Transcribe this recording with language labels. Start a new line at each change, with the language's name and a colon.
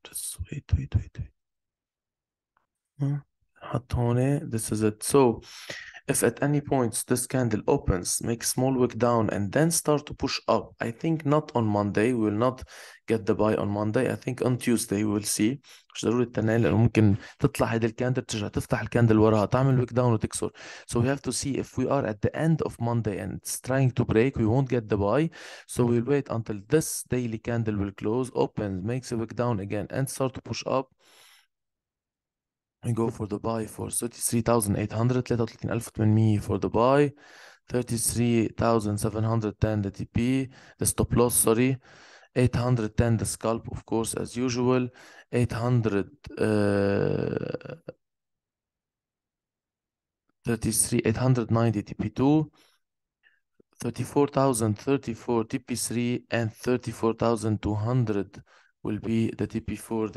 English: Just wait.
Arabic: حط هون.
English: This is it. So if at any point this candle opens, make small wick down and then start to push up, I think not on Monday, we will not get the buy on Monday. I think on Tuesday we will see.
Arabic: مش ضروري التنين لأنه ممكن تطلع هيدي الكاندل ترجع تفتح الكاندل وراها تعمل wick down وتكسر.
English: So we have to see if we are at the end of Monday and it's trying to break, we won't get the buy. So we'll wait until this daily candle will close, opens, makes a wick down again and start to push up. We go for the buy for 33,800, 33,800 for the buy, 33,710 the TP, the stop loss, sorry, 810 the scalp, of course, as usual, 890 TP2, 34,034 TP3, and 34,200 will be the TP4.